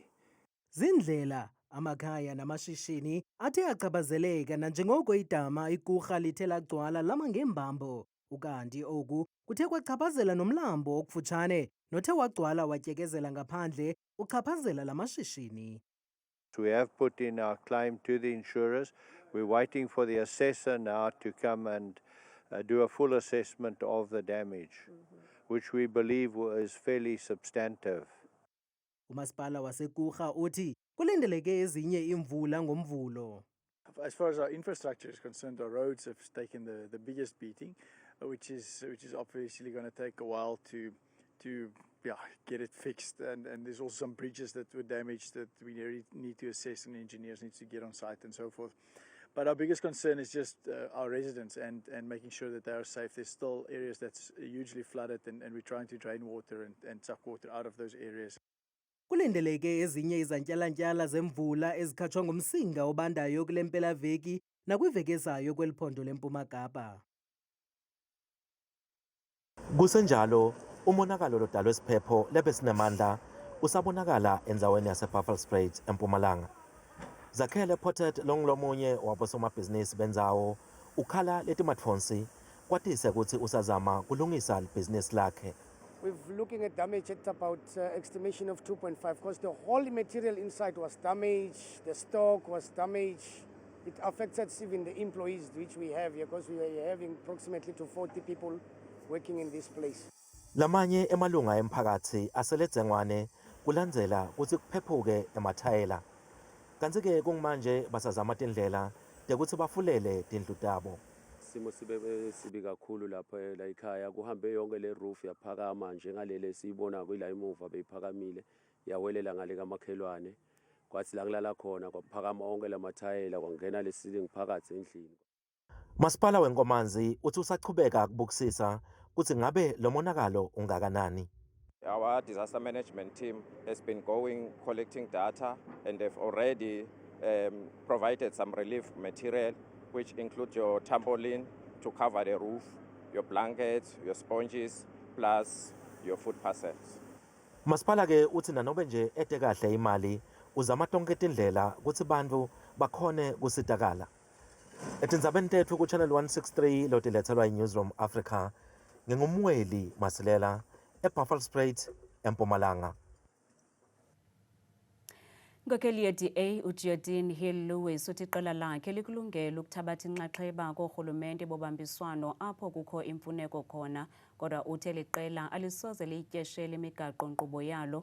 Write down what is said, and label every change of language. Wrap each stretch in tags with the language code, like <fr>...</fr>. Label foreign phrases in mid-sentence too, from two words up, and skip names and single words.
<xh>Zindlela amakhaya namashishini athe achaphazeleka nanjengoko idama ikurha lithe lagcwala lama ngembambo. Ukanti oku kuthe kwachaphazela nomlambo okufutshane nothe wagcwala watyekezela ngaphandle uchaphazela lamashishini.</xh> <en>We have put in our claim to the insurers. We're waiting for the assessor now to come and do a full assessment of the damage, which we believe is fairly substantive.</en> <xh>Umasipala wasekurha uthi kulindeleke ezinye imvula ngomvulo.</xh> <en>As far as our infrastructure is concerned, our roads have taken the biggest beating, which is obviously going to take a while to get it fixed. And there's also some bridges that were damaged that we need to assess, and engineers need to get on site and so forth. But our biggest concern is just our residents and making sure that they are safe. There's still areas that's hugely flooded, and we're trying to drain water and suck water out of those areas.</en> <xh>Kulindeleke ezinye izantyalantyala zemvula ezikhatshwa ngumsinga obandayo kule mpelaveki nakwiveki ezayo kweliphondo leMpuma Kapa.</xh> <ss>Kusenjalo, umonakalo lodalwe siphepho lebesinamandla usabonakala endaweni yaseBuffelspoort eMpumalanga. Zakhele Pottet longulomunye wabosomabhizinisi benzawo ukhala letimatfonsi kwatise ukuthi usazama kulungisa libhizinisi lakhe.</ss> <en>We're looking at damage at about estimation of 2.5 because the whole material inside was damaged, the stock was damaged. It affected even the employees which we have here because we are having approximately to 40 people working in this place.</en> <ss>Lamanye emalunga emphakathi aseledzengwane kulandzela ukuthi kuphephuke emathayela. Kanti-ke kungmanje basazama tindlela tekuthi bafulele tindlu tabo.</ss> <zu>Simo sibi kakhulu lapha la ekhaya kuhambe yonke le roof yaphakama njengalele siyibona kwila emuva beyiphakamile yawelela ngale kamakhelwane kwathi la kulala khona kwaphakama onke lamathayela kwangena lesilingi phakathi endlini.</zu> <ss>Masipala weNkomanzi uthi usachubeka ukubukisisa ukuthi ngabe lo monakalo ungakanani.</ss> <en>Our disaster management team has been collecting data, and they've already provided some relief material, which include your trampoline to cover the roof, your blankets, your sponges, plus your food parcels.</en> <ss>Masipala ke uthi nanobe nje ete kahle imali uzama tonke tindlela ukuthi bantfu bakhone kusitakala. Etindzabeni tethu ku Channel 163 lotilethelwa iNewsroom Africa ngingumweli Masilela eBuffelspoort eMpumalanga.</ss> <xh>Inkokheli ye-DA uGeordine Hill-Lewis uthi iqela lakhe likulungela ukuthabatha inxaxheba koorhulumente bobambiswano apho kukho imfuneko khona, kodwa uthi eli qela alisoze liyityeshele imigaqo-nkqubo yalo.</xh>